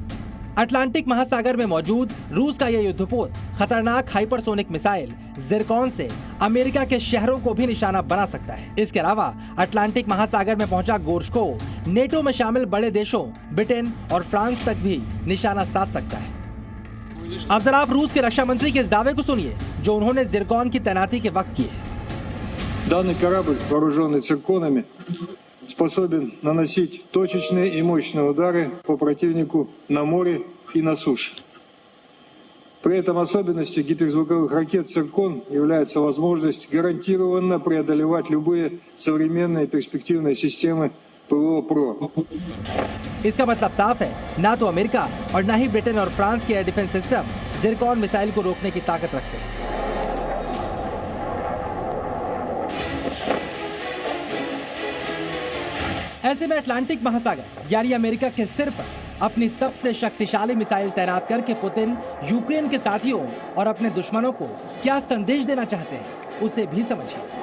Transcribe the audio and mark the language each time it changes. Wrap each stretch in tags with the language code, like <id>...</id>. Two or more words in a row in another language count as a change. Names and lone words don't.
<hi>अटलांटिक महासागर में मौजूद रूस का यह युद्धपोत खतरनाक हाइपरसोनिक मिसाइल ज़िरकॉन से अमेरिका के शहरों को भी निशाना बना सकता है। इसके अलावा अटलांटिक महासागर में पहुंचा गोर्शकोव नेटो में शामिल बड़े देशों ब्रिटेन और फ्रांस तक भी निशाना साध सकता है। अब जरा आप रूस के रक्षा मंत्री के इस दावे को सुनिए जो उन्होंने ज़िरकॉन की तैनाती के वक्त किए।</hi> <ru>Данный корабль, вооруженный цирконами, способен наносить точечные и мощные удары по противнику на море и на суше. При этом особенностью гиперзвуковых ракет «Циркон» является возможность гарантированно преодолевать любые современные перспективные системы ПВО ПРО.</ru> <hi>इसका मतलब साफ है, ना तो अमेरिका और ना ही ब्रिटेन और फ्रांस के एयर डिफेंस सिस्टम ज़िरकॉन मिसाइल को रोकने की ताकत रखते हैं। ऐसे में अटलांटिक महासागर यानी अमेरिका के सिर पर अपनी सबसे शक्तिशाली मिसाइल तैनात करके पुतिन यूक्रेन के साथियों और अपने दुश्मनों को क्या संदेश देना चाहते हैं, उसे भी समझिए।</hi>